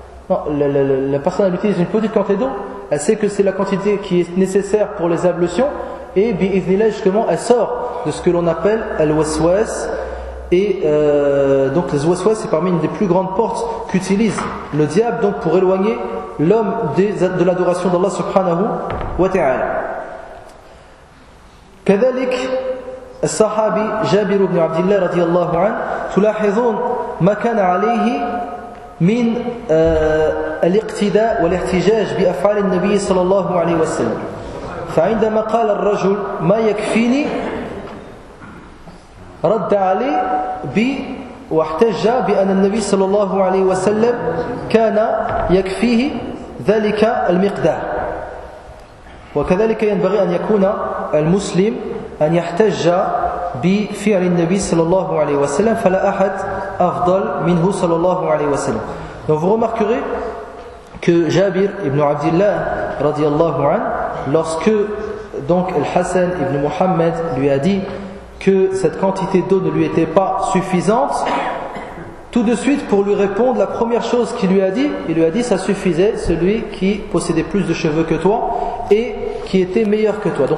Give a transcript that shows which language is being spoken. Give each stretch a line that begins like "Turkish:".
French: Non, la personne utilise une petite quantité d'eau, elle sait que c'est la quantité qui est nécessaire pour les ablutions, et bi'idhnillah justement elle sort de ce que l'on appelle al-waswas. Et donc les waswas, c'est parmi une des plus grandes portes qu'utilise le diable donc pour éloigner l'homme de l'adoration d'Allah subhanahu wa ta'ala.
Arabic: كذلك الصحابي جابر بن عبد الله رضي الله عنه تلاحظون ما كان عليه من الاقتداء والاحتجاج بأفعال النبي صلى الله عليه وسلم. فعندما قال الرجل ما يكفيني رد عليه واحتج بأن النبي صلى الله عليه وسلم كان يكفيه ذلك المقدار. وكذلك ينبغي أن يكون المسلم أن يحتج بفعل النبي صلى الله عليه وسلم فلا أحد أفضل منه صلى الله عليه وسلم.
French: Donc vous remarquerez que Jabir ibn Abdillah radiallahu anhu, lorsque donc Al-Hassan ibn Muhammad lui a dit que cette quantité d'eau ne lui était pas suffisante, tout de suite pour lui répondre, la première chose qu'il lui a dit, il lui a dit ça suffisait, celui qui possédait plus de cheveux que toi et qui était meilleur que toi.